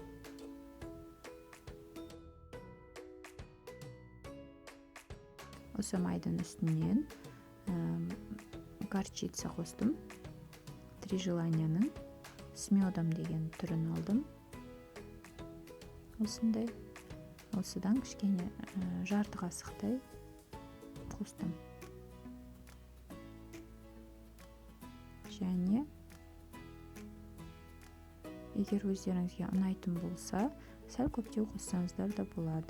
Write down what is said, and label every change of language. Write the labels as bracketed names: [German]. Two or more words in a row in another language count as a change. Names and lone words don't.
[Kazakh] Осы майдың үстінен горчица қостым. Три желанияның [Russian] с медом [Kazakh] деген түрін алдым. Осындай. Осыдан кішкене жарты қасықтай қостым. Және егер өздеріңізге ұнайтын болса, сәл көптеу қоссаңыздар да болады.